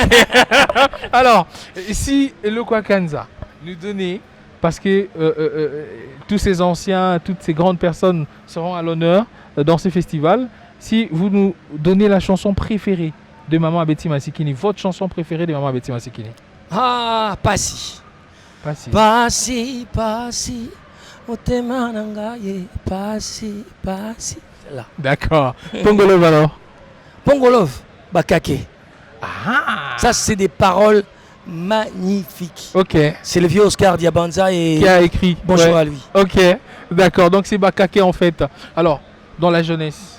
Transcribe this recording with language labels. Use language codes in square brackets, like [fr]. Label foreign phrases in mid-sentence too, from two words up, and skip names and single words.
[fr] Alors, si le Kwakanza nous donnait, parce que tous ces anciens, toutes ces grandes personnes seront à l'honneur dans ce festival, si vous nous donnez la chanson préférée de Maman Abeti Masikini, votre chanson préférée de Maman Abeti Masikini? Ah, Passi. Passi. Passi, Passi. [ln] Otema nangaye, Passi, Passi. [fr] Là. D'accord. Pongolov alors? Pongolov, Bakake. Ah. Ça, c'est des paroles magnifiques. Ok. C'est le vieux Oscar Diabanza Qui a écrit. Bonjour Ouais. à lui. Ok. D'accord. Donc c'est Bakake en fait. Alors, dans la jeunesse.